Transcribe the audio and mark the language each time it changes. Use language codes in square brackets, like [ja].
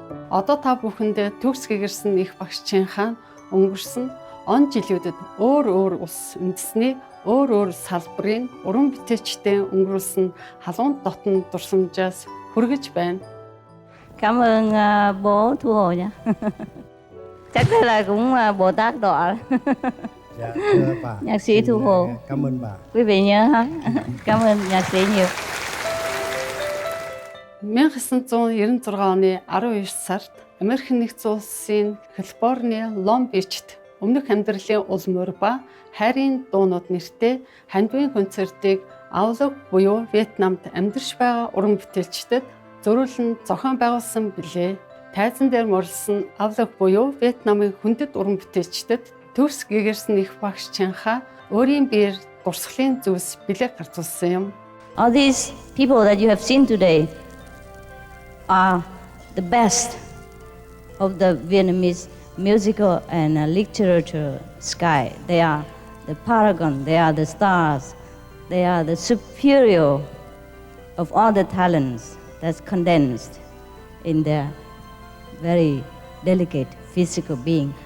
[mn] Одоо та бүхэндээ төгс гэгэрсэн их багш Чинхан өнгөрсөн он жилүүдэд өөр ус үндэсний өөр салбарын уран бүтээлчтэй өнгөрүүлсэн халуун дотн дурсамжаас хүргэж байна. [vi] Cảm ơn bố Thu Hồ nha. Chắc đây là cũng Bồ Tát đọa. Dạ, thưa bà. Nhạc sĩ Thu Hồ. Cảm ơn bà. Quý vị nhớ ha. Cảm ơn nhạc sĩ nhiều. [mn] 1996 оны 12 сард Америкийн нэгдсэн улсын Калифорни Лон Бичт өмнөх амьдралын улмуур ба хайрын дуунууд нэртэй хандивын концертыг авлаг буюу Вьетнамд амьдарч байгаа уран бүтээлчдэд зөрүүлэн зохион байгуулсан билээ. Тайзан дээр морилсон авлаг буюу Вьетнамын хүндэт уран бүтээлчдэд төгс гэгэрсэн их багш Чинха өөрийн биеэр дурсгалын зүйлс билээ гарцуулсан юм. [en] All these people that you have seen today are the best of the Vietnamese musical and literature sky. They are the paragon, they are the stars, they are the superior of all the talents that's condensed in their very delicate physical being.